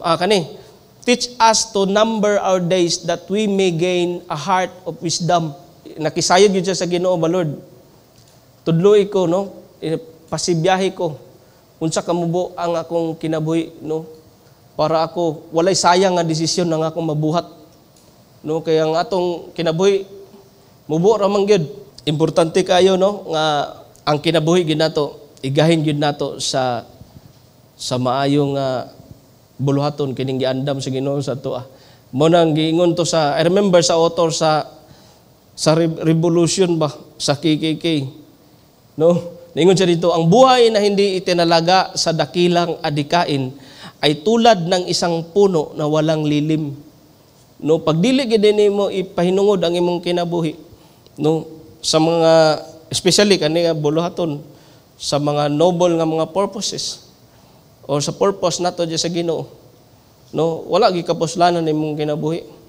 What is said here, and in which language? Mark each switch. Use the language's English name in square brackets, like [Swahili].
[English] Kani, teach us to number our days that we may gain a heart of wisdom. [Cebuano] Nakisayod yun siya sa Ginoo ba, Lord? Tudloy ko, no? Pasibiyahe ko. Unsa kamubo ang akong kinabuhi, no? Para ako walay sayang nga desisyon nga akong mabuhat, no? Kaya ang atong kinabuhi mubo ra man gyud. Importante kayo, no, nga ang kinabuhi gyud nato igahin gyud nato sa maayong buluhaton kining giandam sa Ginoo sa tuwa. Mo nang giingon to sa, [English] I remember [Cebuano] sa author sa Revolution ba sa KKK, no? [Filipino] Ningon siya dito, ang buhay na hindi itinalaga sa dakilang adikain ay tulad ng isang puno na walang lilim. [Cebuano] No, pag dili gid nimo ipahinungod ang imong kinabuhi, no, sa mga especially kani nga buluhaton sa mga noble nga mga purposes o sa purpose nato diya sa Ginoo, no, wala gi kapuslanan imong kinabuhi.